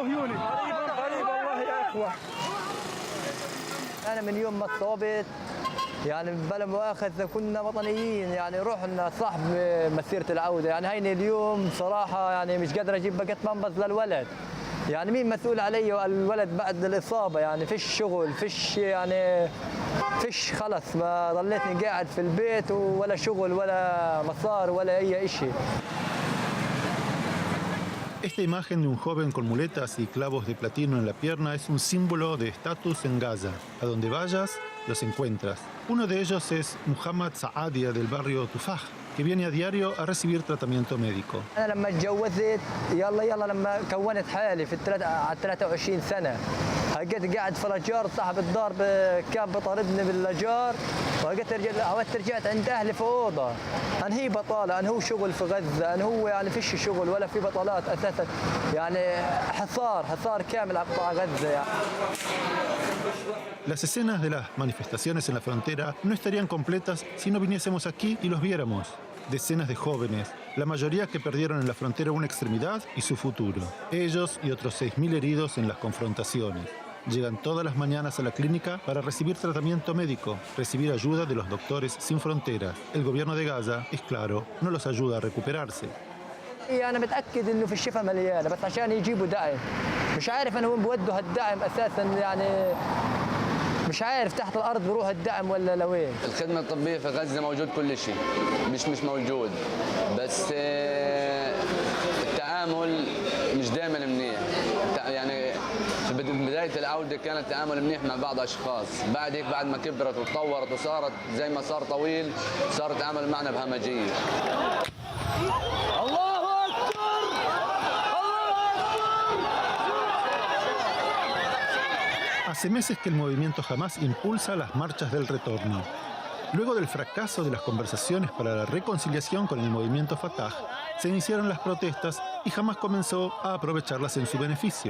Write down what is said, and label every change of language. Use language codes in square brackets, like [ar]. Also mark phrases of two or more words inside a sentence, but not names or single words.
[ar] أنا من يوم ما اتصابت يعني بلا مؤاخذة كنا وطنيين، يعني رحنا صاحب مسيرة العودة، يعني هيني اليوم صراحة يعني مش قادر أجيب باكيت بامبرز للولد. يعني مين مسؤول علي والولد بعد الإصابة؟ يعني فيش شغل، فيش خلص، ما ضليتني قاعد في البيت ولا شغل ولا مصار ولا أي شيء. [es] Esta imagen de un joven con muletas y clavos de platino en la pierna es un símbolo de estatus en Gaza. A donde vayas, los encuentras. Uno de ellos es Muhammad Saadia del barrio Tufah, que viene a diario a recibir tratamiento médico. [ar] أنا لما اتجوزت يلا لما كونت حالي في 23 سنة هجيت قاعد في الأجار، صاحب الدار كان بطاردني بالأجار، رجعت عند أهلي في أوضة. أن هي بطالة، أن هو شغل في غزة، أن هو يعني فيش شغل ولا في بطالات أساسا، يعني حصار كامل على قطاع غزة يعني. [es] Las escenas de las manifestaciones en la frontera no estarían completas si no viniésemos aquí y los viéramos. Decenas de jóvenes, la mayoría que perdieron en la frontera una extremidad y su futuro. Ellos y otros 6.000 heridos en las confrontaciones. Llegan todas las mañanas a la clínica para recibir tratamiento médico, recibir ayuda de los doctores sin fronteras. El gobierno de Gaza, es claro, no los ayuda a recuperarse. [ar] أنا متأكد إنه في الشفا مليانة، بس عشان يجيبوا دعم. مش عارف أنا وين بودوا هالدعم أساساً، يعني مش عارف تحت الأرض بروح الدعم ولا لوين. الخدمة الطبية في غزة موجود كل شيء، مش موجود، بس التعامل مش دائما منيح. يعني في بداية العودة كان التعامل منيح مع بعض أشخاص، بعد هيك بعد ما كبرت وتطورت وصارت زي ما صار طويل، صار التعامل معنا بهمجية. [es] Hace meses que el movimiento Hamas impulsa las marchas del retorno. Luego del fracaso de las conversaciones para la reconciliación con el movimiento Fatah, se iniciaron las protestas y Hamas comenzó a aprovecharlas en su beneficio.